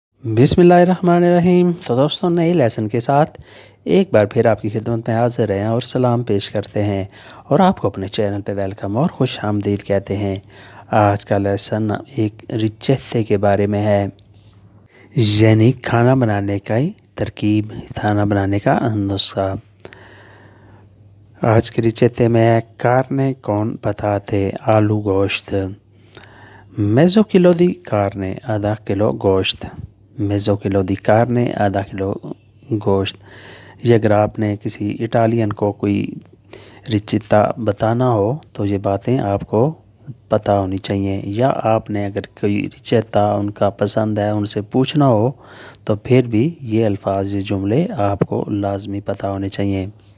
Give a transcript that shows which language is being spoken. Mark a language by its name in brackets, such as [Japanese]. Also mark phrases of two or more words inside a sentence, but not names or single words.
[Urdu] بسم اللہ الرحمن الرحیم۔ تو دوستو، نئے لیسن کے ساتھ ایک بار پھر آپ کی خدمت میں حاضر ہیں اور سلام پیش کرتے ہیں اور آپ کو اپنے چینل پہ ویلکم اور خوش آمدید کہتے ہیں. آج کا لیسن ایک ریچیتے کے بارے میں ہے، یعنی کھانا بنانے کا ترکیب، کھانا بنانے کا نسخہ. آج کے ریچیتے میں ہے [Italian] carne con patate, [Urdu] آلو گوشت. [Italian] mezzo chilo di carne, [Urdu] آدھا کلو گوشت. [Italian] mezzo chilo di carne, [Urdu] آدھا کلو گوشت. یہ اگر آپ نے کسی اٹالین کو کوئی ریچیتا بتانا ہو تو یہ باتیں آپ کو پتا ہونی چاہئیں، یا آپ نے اگر کوئی ریچیتا ان کا پسند ہے ان سے پوچھنا ہو تو پھر بھی یہ الفاظ، یہ جملے آپ کو لازمی پتا ہونے چاہئیں.